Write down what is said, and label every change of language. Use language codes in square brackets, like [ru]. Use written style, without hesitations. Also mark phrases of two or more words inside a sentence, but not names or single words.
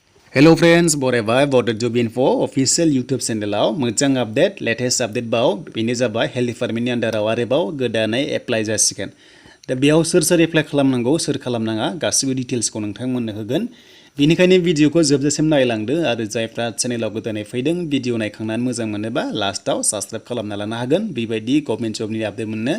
[en] Hello friends, [brx] borebai Bodo Job Info official YouTube channelaw मोजां [en] update latest update [brx] बाव बेनो जाबाय [en] Health Departmentनि [brx] आन्डाराव आरोबाव गोदानै एप्लाइ जासिगोन। दा बेयाव सोर एप्लाइ खालामनांगौ सोर खालामनाङा गासिबो डिटेल्सखौ नोंथांमोननो होगोन। बेनिखायनो भिडिअखौ जोबजासिम नायलांदो आरो जायफ्रा चेनेलाव गोदानै फैदों भिडिअ नायखांनानै मोजां मोनोबा लास्टआव साबस्क्राइब खालामना लानो हागोन बेबायदि [en] Government Jobनि update [brx] मोननो।